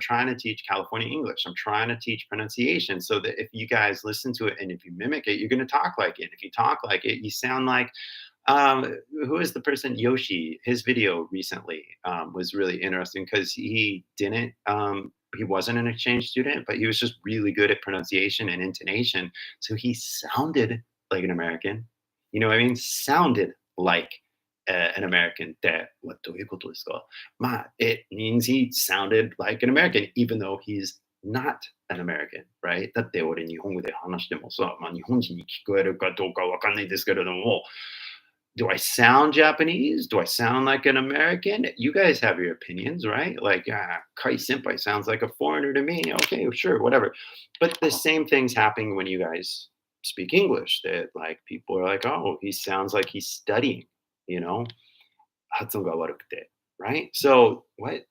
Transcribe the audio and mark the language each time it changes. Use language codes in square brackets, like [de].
[en] I'm trying to teach California English. I'm trying to teach pronunciation so that if you guys listen to it and if you mimic it, you're going to talk like it. If you talk like it, you sound like who is the person? Yoshi. His video recently was really interesting because he wasn't an exchange student, but he was just really good at pronunciation and intonation. So he sounded like an American. You know what I mean? Sounded like an American [ja] ってどういうことですか？まあ、 [en] it means he sounded like an American, even though he's not an American, right? [ja] だって俺日本語で話してもさ、まあ、日本人に聞こえるかどうかわかんないですけれども、 [en] do I sound Japanese? Do I sound like an American? You guys have your opinions, right? Like, Kai Senpai sounds like a foreigner to me. Okay, sure, whatever. But the same thing's happening when you guys speak English. That like people are like, oh, he sounds like he's studying, you know, [ja] 発音が悪くて, [en] right? So what?